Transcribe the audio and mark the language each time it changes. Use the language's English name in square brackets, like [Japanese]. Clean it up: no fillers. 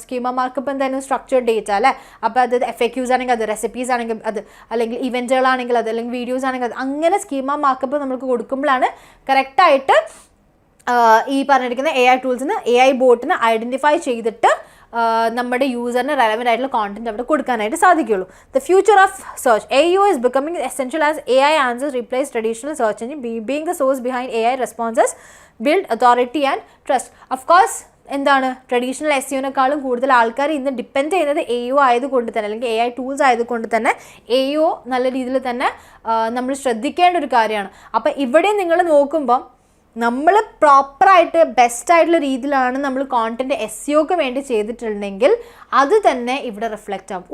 [Malayalam] Schema markup എന്തായാലും structured data അല്ലേ. അപ്പോൾ അത് FAQs ആണെങ്കിൽ അത്, റെസിപ്പീസ് ആണെങ്കിൽ അത്, അല്ലെങ്കിൽ ഇവൻറ്റുകളാണെങ്കിൽ അത്, അല്ലെങ്കിൽ വീഡിയോസ് ആണെങ്കിൽ അത്, അങ്ങനെ സ്കീമ മാർക്കപ്പ് നമുക്ക് കൊടുക്കുമ്പോഴാണ് കറക്റ്റായിട്ട് ഈ പറഞ്ഞിരിക്കുന്ന AI ടൂൾസിന് AI ബോട്ടിന് ഐഡൻറ്റിഫൈ ചെയ്തിട്ട് നമ്മുടെ യൂസറിന് റെലവൻ്റ് ആയിട്ടുള്ള കോണ്ടന്റ് അവിടെ കൊടുക്കാനായിട്ട് സാധിക്കുള്ളൂ. [English] The future of search AEO is becoming essential as AI answers replace traditional search engine, being the source behind AI responses, build authority and trust. Of course, [Malayalam] എന്താണ് traditional SEOനേക്കാളും കൂടുതൽ ആൾക്കാർ ഇന്ന് ഡിപ്പെൻഡ് ചെയ്യുന്നത് AEO ആയതുകൊണ്ട് തന്നെ, അല്ലെങ്കിൽ AI ടൂൾസ് ആയതുകൊണ്ട് തന്നെ AEO നല്ല രീതിയിൽ തന്നെ നമ്മൾ ശ്രദ്ധിക്കേണ്ട ഒരു കാര്യമാണ്. അപ്പോൾ ഇവിടെ നിങ്ങൾ നോക്കുമ്പം നമ്മൾ പ്രോപ്പറായിട്ട് ബെസ്റ്റായിട്ടുള്ള രീതിയിലാണ് നമ്മൾ കോണ്ടൻറ്റ് SEOക്ക് വേണ്ടി ചെയ്തിട്ടുണ്ടെങ്കിൽ അത് തന്നെ ഇവിടെ റിഫ്ലക്റ്റ് ആവും.